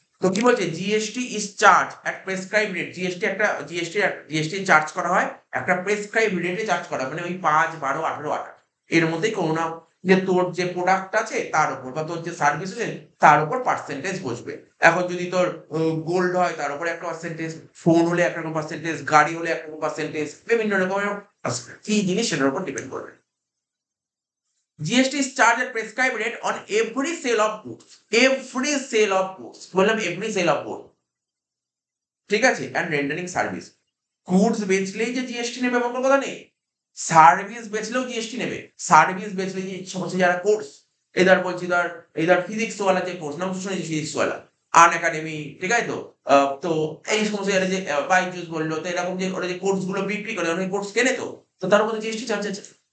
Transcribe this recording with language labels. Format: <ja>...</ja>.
<bn>তো কি বলছে,</bn> <en>GST is charge at prescribe rate.</en> <bn>GST charge করা হয় একটা প্রেসক্রাইব রেটে চার্জ করা, মানে ওই 5, 12, 18, 28 এর মধ্যেই কোনো না, যে তোর যে প্রোডাক্ট আছে তার উপর বা তোর যে সার্ভিস আছে তার উপর পার্সেন্টেজ বসবে। এখন যদি তোর গোল্ড হয় তার উপরে একটা পার্সেন্টেজ, ফোন হলে একরকম পার্সেন্টেজ, গাড়ি হলে একরকম পার্সেন্টেজ, বিভিন্ন রকমের কি জিনিস সেটার উপর ডিপেন্ড করবে।</bn> <en>GST is charged at prescribed rate on every sale of goods. Every sale of goods.</en> <bn>বললাম</bn> <en>every sale of goods.</en> <bn>ঠিক আছে?</bn> <en>And rendering service.</en> <bn>Goods বেচলেই যে জিএসটি নেবে এমন কোনো কথা নেই। সার্ভিস বেচলেও জিএসটি নেবে। সার্ভিস বেচলে যে সমস্ত যারা কোর্স, এদের বলছি ধর এদের ফিজিক্স ওয়ালা যে কোর্স, নাম তো শুনেছি ফিজিক্স ওয়ালা, আন একাডেমি, ঠিক আছে তো? তো এই সমস্ত যারা যে বাইজুস বললো, তো এরকম যে ওরা যে কোর্স গুলো বিক্রি করে, অনেক কোর্স কেনে তো তার মধ্যে জিএসটি চার্জ আছে।</bn>